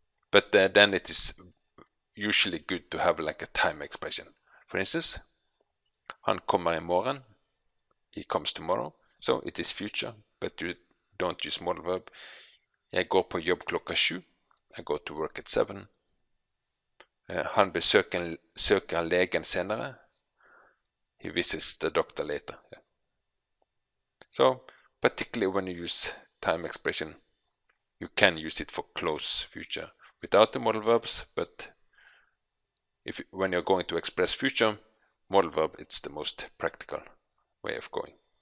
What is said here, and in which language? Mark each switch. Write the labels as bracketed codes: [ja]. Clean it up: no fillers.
[en] But then it is usually good to have like a time expression. For instance, [no] han kommer I morgen. [en] He comes tomorrow. So it is future, but you don't use modal verb. [no] Jeg går på jobb klokka 7. [en] I go to work at 7. [no] Han besøker legen senere. [en] He visits the doctor later. Yeah. So, particularly when you use time expression, you can use it for close future without the modal verbs, but when you're going to express future, modal verb, it's the most practical way of going.